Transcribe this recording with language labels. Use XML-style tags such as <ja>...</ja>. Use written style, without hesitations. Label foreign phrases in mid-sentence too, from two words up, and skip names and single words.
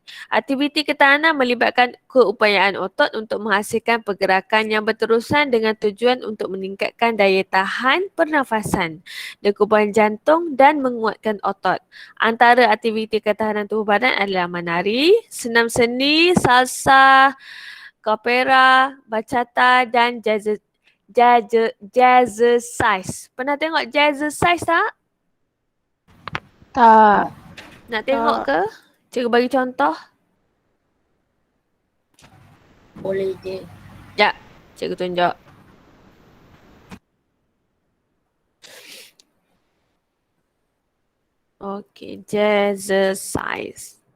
<ms>Aktiviti ketahanan melibatkan keupayaan otot untuk menghasilkan pergerakan yang berterusan dengan tujuan untuk meningkatkan daya tahan pernafasan, degupan jantung dan menguatkan otot. Antara aktiviti ketahanan tubuh badan adalah menari, senam seni, salsa, kapera, bachata dan jazzercise. Pernah tengok jazzercise tak? Tak. Nak tengok ke? Cikgu bagi contoh. Boleh je. Ya, cikgu tunjuk. Okey, jazzercise.</ms>